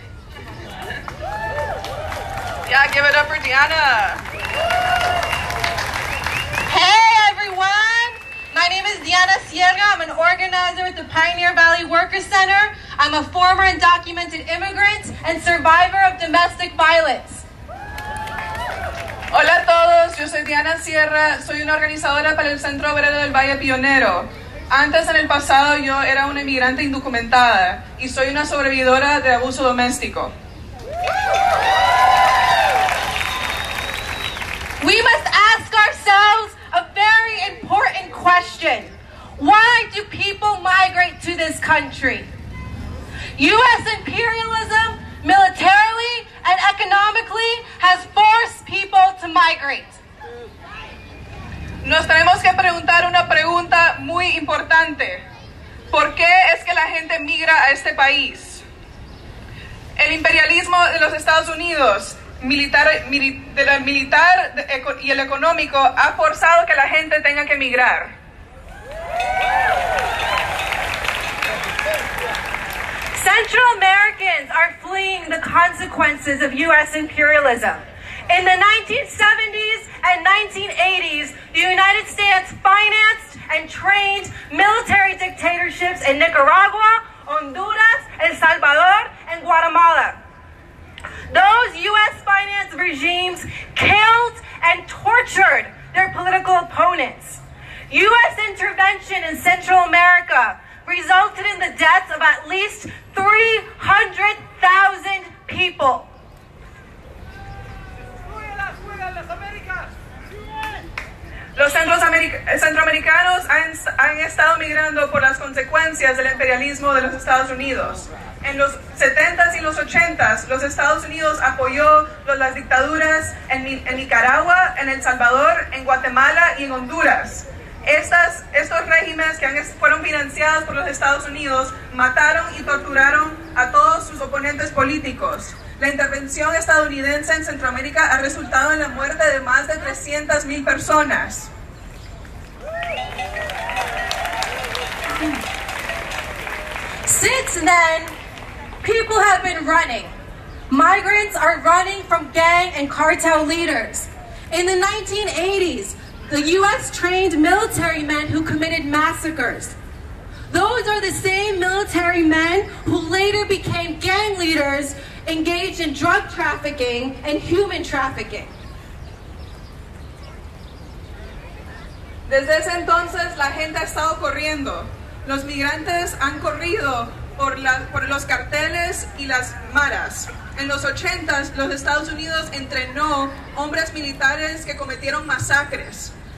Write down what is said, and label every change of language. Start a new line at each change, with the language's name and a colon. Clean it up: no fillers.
English: Yeah, give it up for Deanna. Hey everyone! My name is Deanna Sierra. I'm an organizer with the Pioneer Valley Worker Center. I'm a former undocumented immigrant and survivor of domestic violence.
Spanish: Hola a todos, yo soy Diana Sierra, soy una organizadora para el Centro Obrero del Valle Pionero. Antes, en el pasado, yo era una inmigrante indocumentada y soy una sobrevividora de abuso doméstico.
English: We must ask ourselves a very important question. Why do people migrate to this country? U.S. imperialism, militarily and economically, has forced people to migrate.
Spanish: Nos tenemos que preguntar una pregunta muy importante. ¿Por qué es que la gente migra a este país? El imperialismo de los Estados Unidos, militar y el económico, ha forzado que la gente tenga que migrar.
English: Central Americans are fleeing the consequences of U.S. imperialism. In the 1970s and 1980s, the United States financed and trained military dictatorships in Nicaragua, Honduras, El Salvador, and Guatemala. Those U.S.-financed regimes killed and tortured their political opponents. U.S. intervention in Central America resulted in the deaths of at least 300,000 people.
Spanish: Los centroamericanos han estado migrando por las consecuencias del imperialismo de los Estados Unidos. En los 70s y los 80s, los Estados Unidos apoyó las dictaduras en Nicaragua, en El Salvador, en Guatemala y en Honduras. Estos regímenes que fueron financiados por los Estados Unidos mataron y torturaron a todos sus oponentes políticos. La intervención estadounidense en Centroamérica ha resultado en la muerte de más de 300,000 personas.
English: Since then, people have been running. Migrants are running from gang and cartel leaders. In the 1980s, the U.S. trained military men who committed massacres. Those are the same military men who later became gang leaders engaged in drug trafficking and human trafficking.
Spanish: Desde ese entonces, la gente ha estado corriendo. Los migrantes han corrido por los carteles y las maras. En los 80s, los Estados Unidos entrenó hombres militares que cometieron masacres.